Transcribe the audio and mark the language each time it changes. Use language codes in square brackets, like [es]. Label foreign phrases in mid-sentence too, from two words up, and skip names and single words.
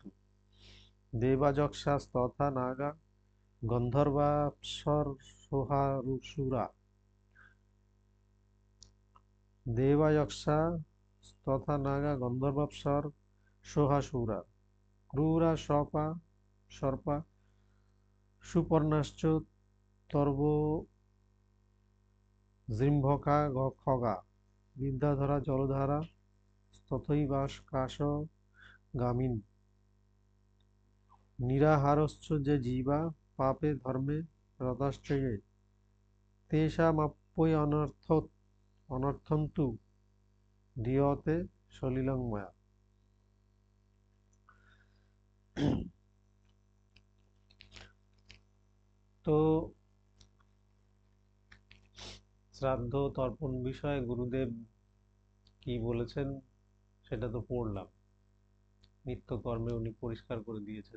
[sa] দেবাযক্ষাস্তথা নাগা গন্ধর্বাপ্সরসোহাসুরা, দেবাযক্ষা তথা নাগা গন্ধর্বাপ্সর সোহাসুরা, ক্রূরা সর্পা সুপর্ণাশ্চ তর্ব জৃম্ভকা খগা, বিদ্যাধরা জলধারা তথৈবাকাশ গামিন, নিরাহারশ্চ যে জীবা পাপে ধর্মে রতাশ্চ ye, তেষামাপ্যৈ অনর্থন্তু দীয়তে সলিলং ময়া। [bn] তো শ্রাদ্ধ তর্পণ বিষয়ে গুরুদেব কি বলেছেন সেটা তো পড়লাম, নিত্যকর্মে উনি পরিষ্কার করে দিয়েছেন।